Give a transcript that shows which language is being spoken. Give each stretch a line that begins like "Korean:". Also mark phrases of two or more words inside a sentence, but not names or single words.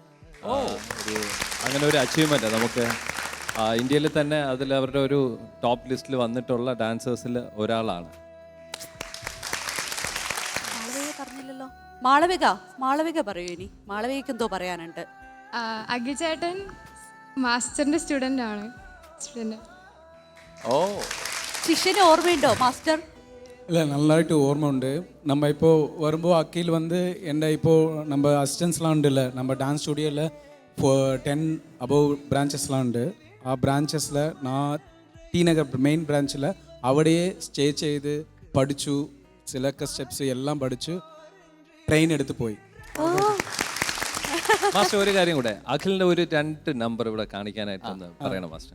Malayalam: ഒരു അങ്ങനെ ഒരു അച്ചീവ്മെൻറ്റ് നമുക്ക് ഇന്ത്യയിൽ തന്നെ അതിൽ അവരുടെ ഒരു
English: top list
Malayalam: വന്നിട്ടുള്ള ഡാൻസേഴ്സിൽ ഒരാളാണ്. പറഞ്ഞില്ലല്ലോ. മാളവിക പറയൂ. ഇനി മാളവികക്ക് എന്തോ പറയാനുണ്ട്. അഖിൽ ചേട്ടൻ മാസ്റ്ററിന്റെ സ്റ്റുഡൻ്റ് ആണ്. ഓ, ശിഷ്യന് ഓർമ്മയുണ്ടോ മാസ്റ്റർ?
Tamil: இல்லை நல்லாயிட்டு ஓர்மை உண்டு. நம்ம இப்போது வரும்போது அக்கீல் வந்து என்ன இப்போது நம்ம அசிஸ்டன்ஸ்லாம் உண்டு இல்லை, நம்ம
English: dance studio
Tamil: 10
English: above branches
Tamil: உண்டு.
Malayalam: ആ ബ്രാഞ്ചസിൽ ഞാൻ ടി നഗർ
English: main branch
Malayalam: അവിടെയേ സ്റ്റേ ചെയ്ത് പഠിച്ചു. ചിലൊക്കെ സ്റ്റെപ്സ് എല്ലാം പഠിച്ചു ട്രെയിൻ എടുത്ത് പോയി. മാസ്റ്റർ ഒരു കാര്യം കൂടെ, അഖിലിൻ്റെ ഒരു 2 നമ്പർ ഇവിടെ കാണിക്കാനായിട്ടൊന്ന് പറയണം മാസ്റ്റർ.